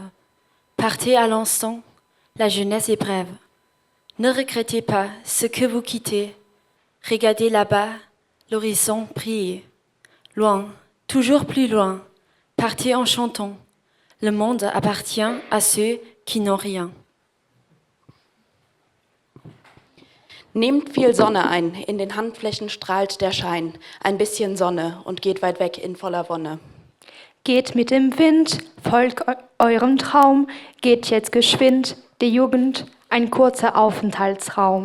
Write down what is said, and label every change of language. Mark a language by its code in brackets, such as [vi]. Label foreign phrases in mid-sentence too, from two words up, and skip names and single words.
[fr] Partez à l'instant, la jeunesse est brève. Ne regrettez pas ce que vous quittez. Regardez là-bas, l'horizon brille. Loin, toujours plus loin, partez en chantant. Le monde appartient à ceux qui n'ont rien. [de] Nehmt viel Sonne ein, in den Handflächen strahlt der Schein. Ein bisschen Sonne und geht weit weg in voller Wonne. Geht mit dem Wind, folgt eurem Traum, geht jetzt geschwind, die Jugend, ein kurzer Aufenthaltsraum.